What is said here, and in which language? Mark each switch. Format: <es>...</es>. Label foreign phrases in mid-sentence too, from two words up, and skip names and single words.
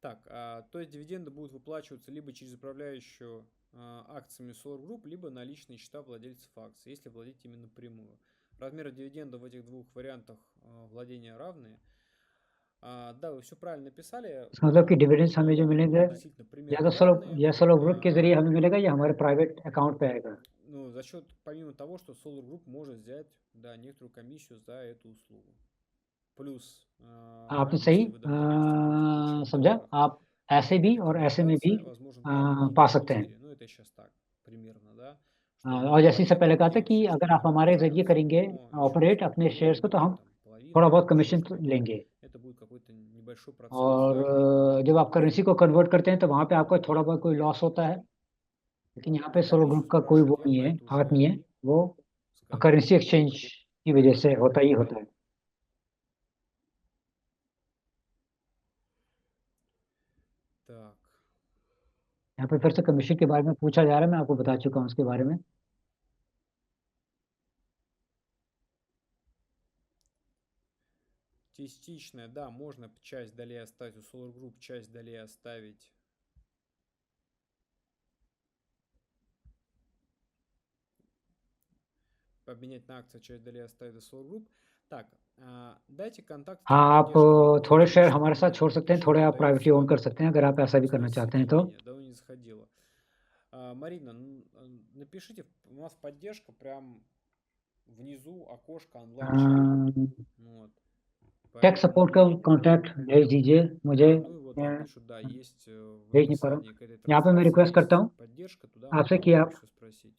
<ru>то есть дивиденды будут выплачиваться либо через управляющую акциями Solar Group, либо на личные счета владельцев акций, если владеть ими напрямую. Размеры дивидендов в этих двух вариантах владения равные. Да, вы все правильно написали.</ru> <hi>मतलब कि डिविडेंड्स हमें जो मिलेंगे</hi> <ru>Действительно,</ru> <hi>या</hi> <ru>примерно</ru> <hi>तो सोलो</hi> <ru>равные.</ru> <hi>या सोलो ग्रुप के जरिए हमें मिलेगा या हमारे</hi> <en>private account</en> <hi>पे आएगा.</hi> <ru>Ну, за счет, помимо того, что Solar Group может взять, да, некоторую комиссию за эту услугу. Плюс,</ru> <hi>आपने सही</hi> <ru>если вы допустим,</ru> <hi>समझा. आप ऐसे भी और ऐसे में भी</hi> <ru>возможен</ru> <hi>पा सकते हैं.</hi> <ru>Ну, это сейчас так, примерно, да.</ru> <hi>और जैसे इससे पहले कहा था कि अगर आप हमारे जरिए करेंगे ऑपरेट अपने शेयर्स को, तो हम थोड़ा बहुत कमीशन लेंगे.</hi> <ru>Это будет какой-то небольшой процент.</ru> <hi>और जब आप करेंसी को कन्वर्ट करते हैं तो वहाँ पे आपको थोड़ा बहुत कोई लॉस होता है, लेकिन यहाँ पे सोलो ग्रुप का कोई वो नहीं है, हाथ नहीं है, वो</hi> <en>currency exchange</en> <hi>की वजह से होता ही होता है.</hi> <ru>Так.</ru> <hi>यहाँ पे फिर से कमीशन के बारे में पूछा जा रहा है, मैं आपको बता चुका हूँ उसके बारे में.</hi> <ru>Частичная, да, можно часть долей оставить у Solar Group, часть долей оставить. Обменять на акции, часть долей оставить у Solar Group. Так, дайте контакт.</ru> <hi>हाँ, आप थोड़े शेयर हमारे साथ छोड़ सकते हैं, थोड़े आप</hi> <en>privately own</en> <hi>कर सकते हैं, अगर आप ऐसा भी करना चाहते हैं तो.</hi> <ru>Давно не заходила. Марина, напишите, у нас поддержка прям внизу окошко онлайн. Вот.</ru> <en>tech support</en> <hi>का कांटेक्ट भेज दीजिए मुझे.</hi> <ru>Ну и вот вам пишут, да, есть в</ru> <hi>भेज नहीं पा रहा हूँ.</hi> <ru>описании к этой</ru> <hi>यहाँ पे मैं रिक्वेस्ट करता हूँ</hi> <ru>поддержка, туда</ru> <hi>आपसे</hi> <ru>можно</ru> <hi>कि आप</hi> <ru>еще спросить.</ru>